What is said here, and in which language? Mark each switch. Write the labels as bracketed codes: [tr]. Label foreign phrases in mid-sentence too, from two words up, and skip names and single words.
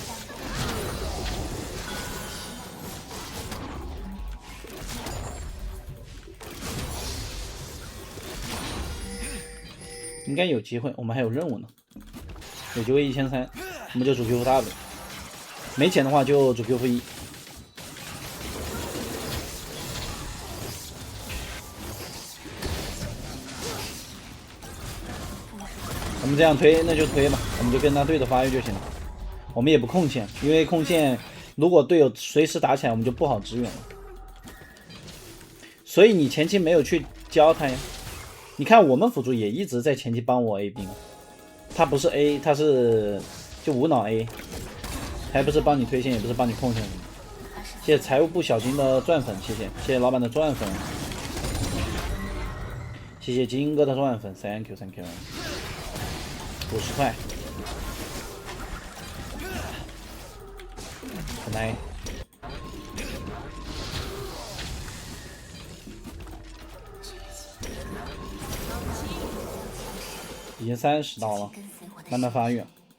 [zh] 应該有機會，我們還有任務呢，有機會1300，我們就主 Q 大的，沒錢的話就主 Q 負1。我們這樣推，那就推吧，我們就跟他对着發育就行了。我們也不控線，因為控線如果隊友隨時打起來，我們就不好支援了。所以你前期沒有去教他呀。你看我們輔助也一直在前期幫我 A 兵，他不是 A，他是就無腦 A， 還不是幫你推線，也不是幫你控線。謝謝財務部小金的鑽粉，謝謝，謝謝老闆的鑽粉，謝謝金哥的鑽粉 ， [en] thank you thank you， [zh] 50 塊，很来。已经30刀了，慢慢发育。